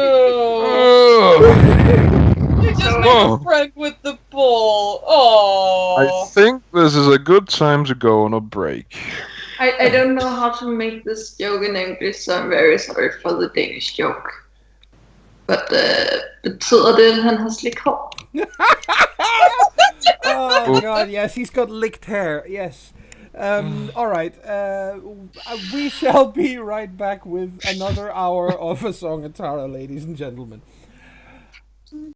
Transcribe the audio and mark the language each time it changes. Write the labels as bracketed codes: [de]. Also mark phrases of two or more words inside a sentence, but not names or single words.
[en] Oh. You just made a friend with the bull. Oh. I think this is a good time to go on a break. I don't know how to make this joke in English, so I'm very sorry for the Danish joke. [da] But betyder det, at han har slik hår? [en] Oh god, yes, he's got licked hair. Yes. All right. We shall be right back with another hour of A Song of Tara, ladies and gentlemen.